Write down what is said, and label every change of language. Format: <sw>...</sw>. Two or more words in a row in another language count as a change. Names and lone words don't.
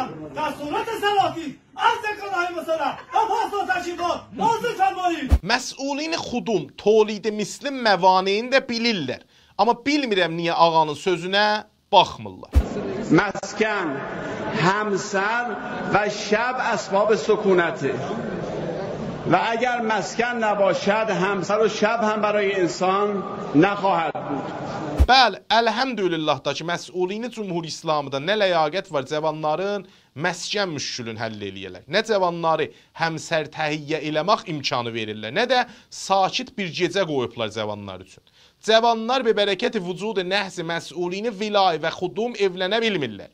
<fa>در صورت صلاحی از دکانهای مسلح و پاسدار تشریفات حاضر فرمایید.</fa> <az>Məsulin xudum tolid mislim məvaneyini də bilirlər. Amma bilmirəm niyə ağanın sözünə baxmırlar.</az> <fa>مسکن همسر و شب اسباب سکونته و اگر مسکن نباشد همسر و شب هم برای انسان نخواهد بود.</fa> <az>Bəli, əlhəmdülillah da ki, məsulini Cumhur İslamıda nə ləyaqət var cavanların məskən müşkülün həll eləyirlər. Nə cavanları həmsər təhiyyə eləmək imkanı verirlər, nə də sakit bir gecə qoyublar cavanlar üçün. Cavanlar be bərəkəti vücudu nəhzi məsulini vilay və xudum evlənə bilmirlər.</az>